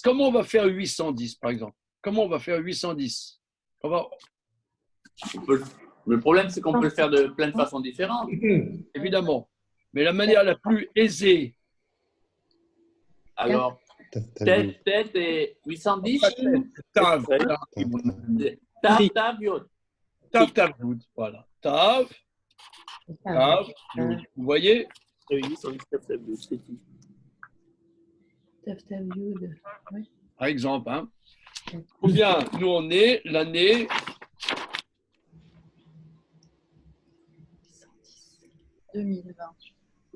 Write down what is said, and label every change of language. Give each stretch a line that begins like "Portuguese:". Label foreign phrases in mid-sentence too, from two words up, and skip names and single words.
French: Comment on va faire 810, par exemple? Comment on va faire 810? Le problème, c'est qu'on peut le faire de plein de façons différentes. Évidemment. Mais la manière la plus aisée. Alors, tête et 810. Tav.
Hebrew: תו, יוד. תו, תו, יוד.
French: Voilà.
Hebrew: תו, יוד.
French: Vous voyez? Par exemple, hein. Combien nous on est l'année 2020.